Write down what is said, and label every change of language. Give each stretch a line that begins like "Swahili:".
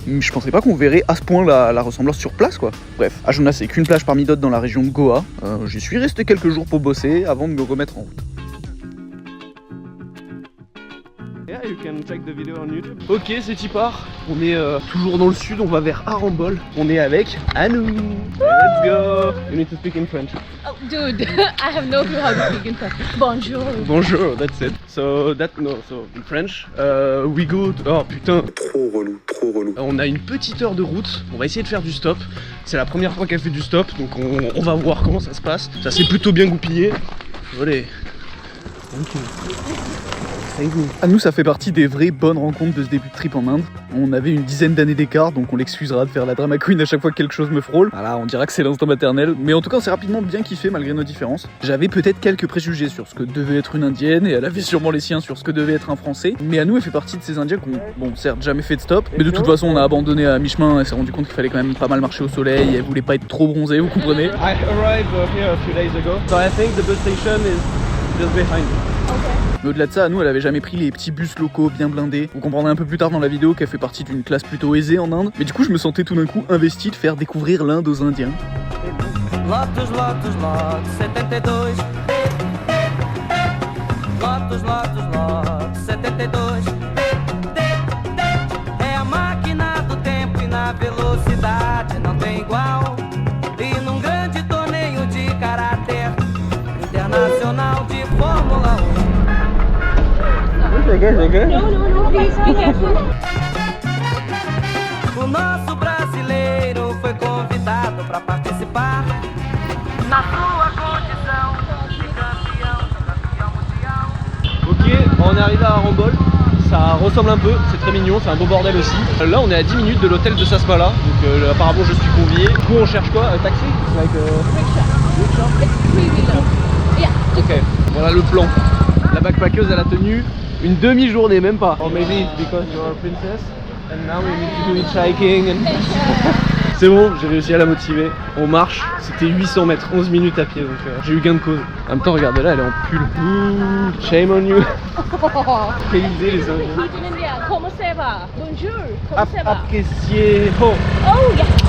French: Mais je pensais pas qu'on verrait à ce point la ressemblance sur place, quoi. Bref, Ajuna, c'est qu'une plage parmi d'autres dans la région de Goa. J'y suis resté quelques jours pour bosser avant de me remettre en route.
English: Yeah, you can check the video on YouTube.
French: Ok, c'est y part. On est toujours dans le sud, on va vers Arambol. On est avec Anou.
English: Let's go. You need to speak in French. Oh, dude, I have no clue how to speak in French.
French: Bonjour.
English: Bonjour, that's it. So in French, we go.
French: Oh putain. Trop relou. On a une petite heure de route. On va essayer de faire du stop. C'est la première fois qu'elle fait du stop, donc on va voir comment ça se passe. Ça s'est plutôt bien goupillé. Allez. Anou, ça fait partie des vraies bonnes rencontres de ce début de trip en Inde. On avait une dizaine d'années d'écart, donc on l'excusera de faire la drama queen à chaque fois que quelque chose me frôle. Voilà, on dira que c'est l'instinct maternel, mais en tout cas on s'est rapidement bien kiffé malgré nos différences. J'avais peut-être quelques préjugés sur ce que devait être une indienne, et elle avait sûrement les siens sur ce que devait être un français. Mais Anou, elle fait partie de ces indiens qui ont, bon, certes jamais fait de stop, mais de toute façon on a abandonné à mi-chemin, elle s'est rendu compte qu'il fallait quand même pas mal marcher au soleil, elle voulait pas être trop bronzée, vous comprenez.
English: I arrived here a few days ago, so I think the bus station is just behind.
French: Mais au-delà de ça, nous, elle avait jamais pris les petits bus locaux bien blindés. Vous comprendrez un peu plus tard dans la vidéo qu'elle fait partie d'une classe plutôt aisée en Inde. Mais du coup, je me sentais tout d'un coup investi de faire découvrir l'Inde aux Indiens. Lotus, 72. Lotus, 72.
Portuguese: É a máquina do tempo e na velocidade não tem igual. E num grande torneio de caráter internacional de Fórmula 1. O nosso brasileiro foi convidado para participar na sua condição de campeão mundial.
French: Ok, on est arrivé à Arambol. Ça ressemble un peu, c'est très mignon, c'est un beau bordel aussi. Là, on est à 10 minutes de l'hôtel de Sasmala, donc apparemment je suis convié. Du coup, on cherche quoi? Un taxi? Ok, voilà le plan. La backpackeuse, elle a tenu une demi-journée, même pas.
English: Or maybe it's because you're a princess and now we need to do hitchhiking and...
French: C'est bon, j'ai réussi à la motiver. On marche, c'était 800 mètres, 11 minutes à pied, donc j'ai eu gain de cause. En même temps, regardez là, elle est en pull.
English: Ouh, shame on you.
French: Paysé les Indiens. Comment ça va? Bonjour. Comment ça va? Apprécié. Oh.
English: Oh, yeah.